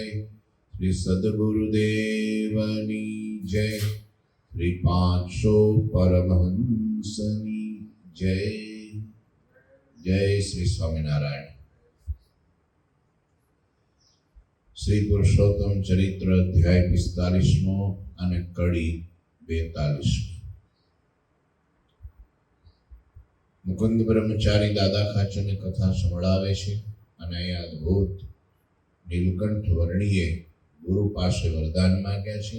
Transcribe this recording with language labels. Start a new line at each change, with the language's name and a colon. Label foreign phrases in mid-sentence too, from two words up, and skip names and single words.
Gujarati: શ્રી સદ્ગુરુદેવની જય। શ્રી 500 પરમહંસની જય। જય શ્રી સ્વામીનારાયણ। શ્રી પુરુષોત્તમ ચરિત્ર અધ્યાય 45 અને કડી 42। મુકુંદ બ્રહ્મચારી દાદા ખાચરને કથા સંભળાવે છે અને અહીંયા અદ્ભુત નીલકંઠ વર્ણીએ ગુરુ પાસે વરદાન માંગ્યા છે।